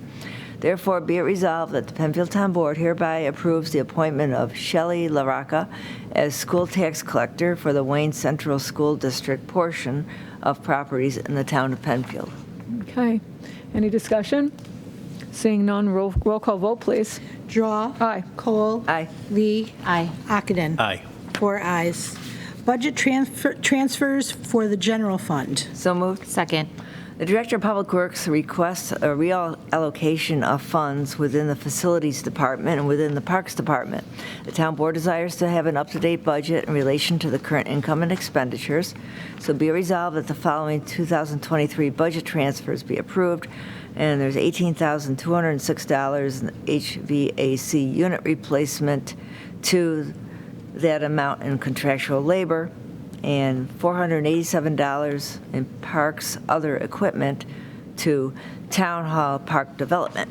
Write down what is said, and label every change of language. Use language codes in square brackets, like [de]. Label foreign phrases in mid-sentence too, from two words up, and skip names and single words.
[en] Therefore, be it resolved that the Penfield Town Board hereby approves the appointment of Shelley LaRocca as school tax collector for the Wayne Central School District portion of properties in the Town of Penfield. Okay. Any discussion? Seeing none, roll call vote, please. Drawe. Aye. Kohl. Aye. Lee. Aye. Ockenden. Aye. 4 ayes. Budget transfers for the general fund. So moved. Second. The Director of Public Works requests a reallocation of funds within the Facilities Department and within the Parks Department. The Town Board desires to have an up-to-date budget in relation to the current income and expenditures, so be it resolved that the following 2023 budget transfers be approved, and there's $18,206 in HVAC unit replacement to that amount in contractual labor, and $487 in parks other equipment to Town Hall Park Development.